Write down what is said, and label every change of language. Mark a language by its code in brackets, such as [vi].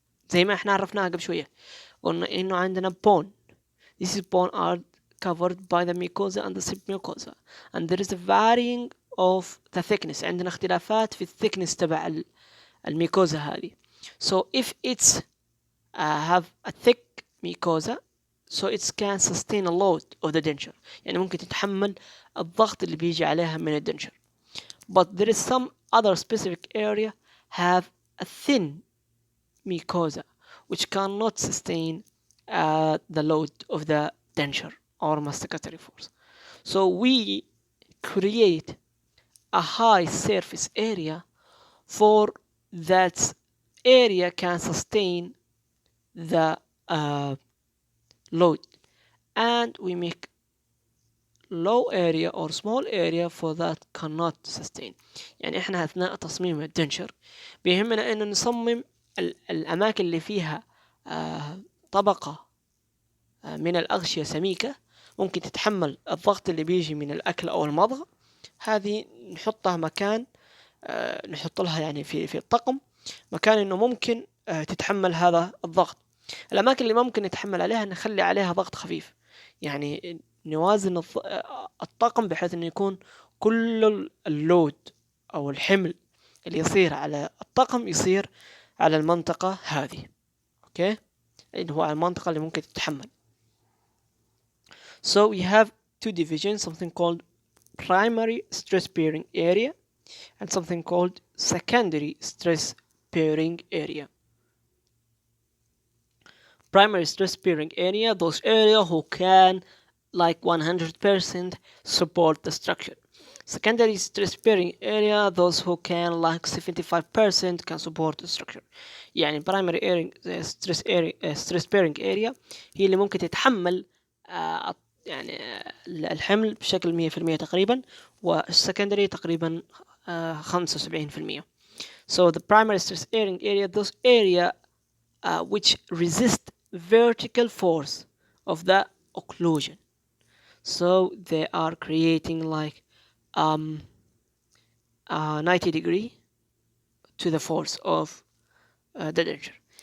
[ar] زي ما احنا عرفناها قبل شوية قلنا انه عندنا bone. [en] This is bone are covered by the mucosa and the submucosa, and there is a varying of the thickness. [ar] عندنا اختلافات في الثيكنس تبع الميكوزا هذه. [en] So if it's have a thick mucosa, so it can sustain a load of the denture. [ar] يعني ممكن تتحمل الضغط اللي بيجي عليها من الدنشر. [en] But there is some other specific area have a thin mucosa which cannot sustain the load of the denture or masticatory force. So we create a high surface area for that area can sustain the load, and we make low area or small area for that cannot sustain. [ar] يعني احنا اثناء تصميم الدنشر بيهمنا انه نصمم الاماكن اللي فيها طبقة من الاغشية سميكة ممكن تتحمل الضغط اللي بيجي من الاكل او المضغ. هذه نحطها مكان نحط لها يعني في الطقم مكان انه ممكن تتحمل هذا الضغط. الاماكن اللي ممكن نتحمل عليها نخلي عليها ضغط خفيف، يعني نوازن الطاقم بحيث انه يكون كل اللود او الحمل اللي يصير على الطاقم يصير على المنطقة هذه. اوكي، اللي هو على المنطقة اللي ممكن تتحمل. [en] So we have two divisions, something called primary stress bearing area and something called secondary stress bearing area. Primary stress bearing area, those area who can like 100% support the structure. Secondary stress bearing area, those who can like 75% can support the structure. [ar] يعني primary area, stress bearing area هي اللي ممكن تتحمل يعني الحمل بشكل 100% تقريبا، والسكندري تقريبا 75%. [en] So the primary stress bearing area, those area which resist vertical force of the occlusion. So they are creating like 90 degree to the force of the denture.